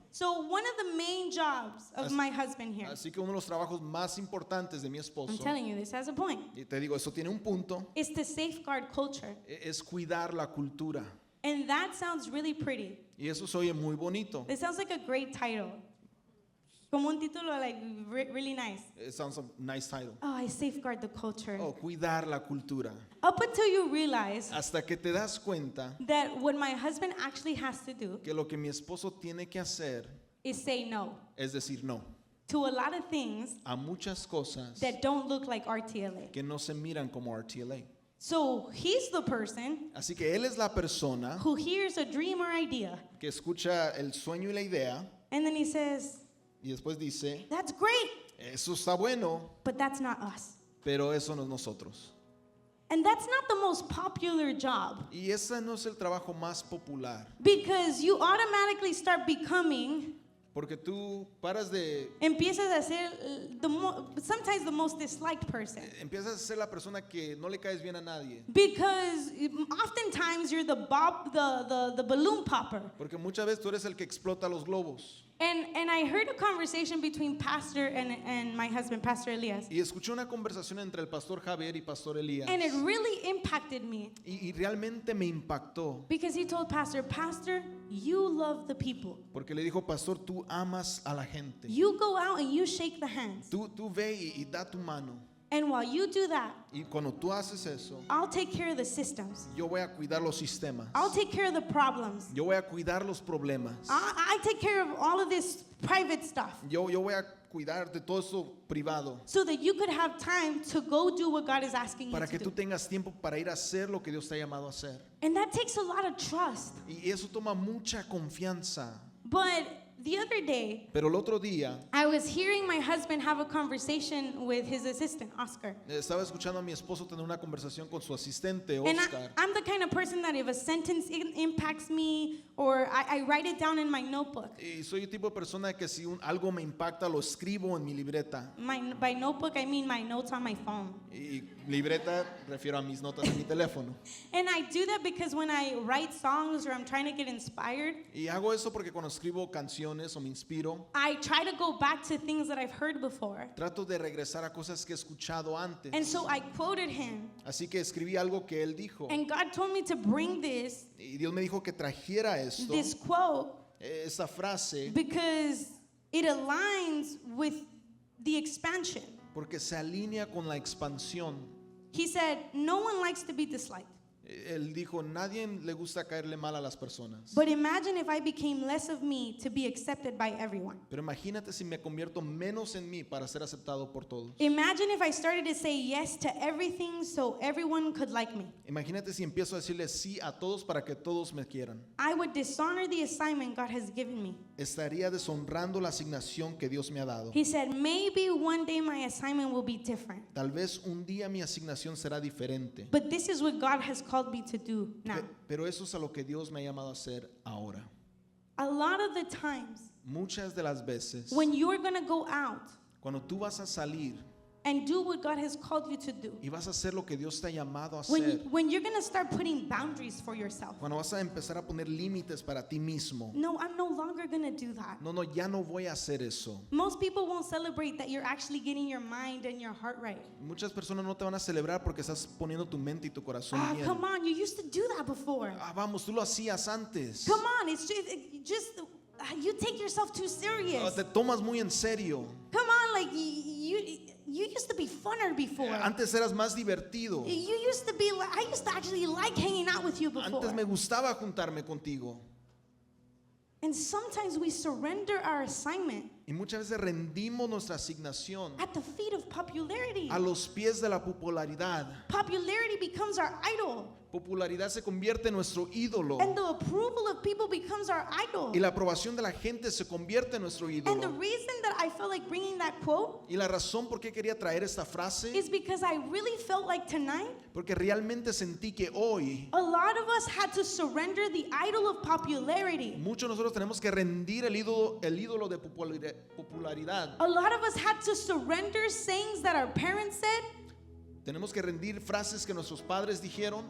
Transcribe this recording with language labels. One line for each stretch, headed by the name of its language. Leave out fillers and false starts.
English: So one of the main jobs of my husband here,
Spanish: Así que uno de los trabajos más importantes de mi
English: I'm
Spanish: esposo,
English: telling you, this has a point,
Spanish: y te digo, eso tiene un punto,
English: is to safeguard culture.
Spanish: es cuidar la cultura.
English: And that sounds really pretty.
Spanish: Y eso se oye muy bonito.
English: It sounds like a great title.
Spanish: Como un título
English: like really nice. It sounds a nice title. Oh, I safeguard the culture.
Spanish: Oh, cuidar la cultura.
English: Up until you realize
Spanish: Hasta que te das cuenta
English: that what my husband actually has to do
Spanish: que lo que mi esposo tiene que hacer
English: is say no
Spanish: es decir no
English: to a lot of things
Spanish: a muchas cosas
English: that don't look like RTLA.
Spanish: que no se miran como RTLA.
English: So he's the person
Spanish: Así que él es la persona
English: who hears a dream or idea,
Spanish: que escucha el sueño y la idea
English: and then he says,
Spanish: y después dice,
English: that's great,
Spanish: eso está bueno,
English: but that's not us.
Spanish: pero eso no es nosotros.
English: And that's not the most popular job,
Spanish: Y ese no es el trabajo más popular,
English: because you automatically start becoming,
Spanish: porque tú paras de, empiezas a ser
English: sometimes the most disliked person.
Spanish: empiezas a ser la persona que no le caes bien a nadie,
English: Because oftentimes you're the balloon popper.
Spanish: porque muchas veces tú eres el que explota los globos.
English: And I heard a conversation between Pastor and my husband, Pastor Elias.
Spanish: Y escuché una conversación entre el pastor Javier y pastor Elías,
English: And it really impacted me
Spanish: y realmente me impactó,
English: because he told Pastor, you love the people.
Spanish: porque le dijo, pastor, tú amas a la gente,
English: You go out and you shake the hands.
Spanish: tú ve y da tu mano,
English: And while you do that,
Spanish: y cuando tú haces eso,
English: I'll take care of the systems.
Spanish: yo voy a cuidar los sistemas,
English: I'll take care of the problems.
Spanish: yo voy a cuidar los problemas,
English: I take care of all of this private stuff
Spanish: yo voy a cuidar de todo eso privado,
English: so that you could have time to go do what God is asking you
Spanish: para
English: to
Spanish: que tú
English: do.
Spanish: tengas tiempo para ir a hacer lo que Dios te ha llamado a hacer.
English: And that takes a lot of trust.
Spanish: Y eso toma mucha confianza.
English: But the other day,
Spanish: Pero el otro día
English: I was hearing my husband have a conversation with his assistant, Oscar.
Spanish: estaba escuchando a mi esposo tener una conversación con su asistente,
English: And
Spanish: Oscar.
English: I'm the kind of person that if a sentence impacts me or I write it down in my notebook.
Spanish: Y soy el tipo de persona que si algo me impacta, lo escribo en mi libreta.
English: By notebook, I mean my notes on my phone.
Spanish: Y libreta, refiero a mis notas en mi teléfono.
English: And I do that because when I write songs or I'm trying to get inspired,
Spanish: Y hago eso porque cuando escribo canciones o me inspiro,
English: I try to go back to things that I've heard before.
Spanish: trato de regresar a cosas que he escuchado antes.
English: And so I quoted him.
Spanish: Así que escribí algo que él dijo.
English: And God told me to bring this
Spanish: Y Dios me dijo que trajera esto,
English: quote,
Spanish: esa frase,
English: because it aligns with the expansion.
Spanish: porque se alinea con la expansión.
English: He said, no one likes to be disliked.
Spanish: Él dijo, nadie le gusta caerle mal a las personas.
English: But imagine if I became less of me to be accepted by everyone.
Spanish: Pero imagínate si me convierto menos en mí para ser aceptado por todos.
English: Imagine if I started to say yes to everything so everyone could like me.
Spanish: Imagínate si empiezo a decirle sí a todos para que todos me quieran.
English: I would dishonor the assignment God has given me.
Spanish: Estaría deshonrando la asignación que Dios me ha dado.
English: He said, maybe one day my assignment will be different.
Spanish: Tal vez un día mi asignación será diferente.
English: But this is what God has called me to do now.
Spanish: Pero eso es a lo que Dios me ha llamado a hacer ahora.
English: A lot of the times
Spanish: Muchas de las veces,
English: when you're going to go out
Spanish: cuando tú vas a salir
English: and do what God has called you to do,
Spanish: y vas a hacer lo que Dios te ha llamado a hacer,
English: when you're going to start putting boundaries for yourself.
Spanish: cuando vas a empezar a poner límites para ti mismo,
English: No, I'm no longer going to do that.
Spanish: no, ya no voy a hacer eso.
English: Most people won't celebrate that you're actually getting your mind and your heart right.
Spanish: Muchas personas no te van a celebrar porque estás poniendo tu mente y tu corazón bien.
English: Come on, you used to do that before.
Spanish: Vamos, tú lo hacías antes.
English: Come on, it's just you take yourself too serious.
Spanish: Te tomas muy en serio.
English: Come on, like you used to be funner before.
Spanish: Antes eras más divertido.
English: You used to be like, I used to actually like hanging out with you before.
Spanish: Antes me gustaba juntarme contigo.
English: And sometimes we surrender our assignment
Spanish: Y muchas veces rendimos nuestra asignación
English: at the feet of popularity.
Spanish: a los pies de la popularidad.
English: Popularity becomes our idol.
Spanish: Popularidad se convierte en nuestro ídolo.
English: And the approval of people becomes our idol.
Spanish: Y la aprobación de la gente se convierte en nuestro
English: And the
Spanish: ídolo.
English: reason that I felt like bringing that quote
Spanish: Y la razón por qué quería traer esta frase,
English: is because I really felt like tonight,
Spanish: porque realmente sentí que hoy
English: a lot of us had to surrender the idol of popularity.
Spanish: muchos de nosotros tenemos que rendir el ídolo de popularidad.
English: A lot of us had to surrender sayings that our parents said
Spanish: Tenemos que rendir frases que nuestros padres dijeron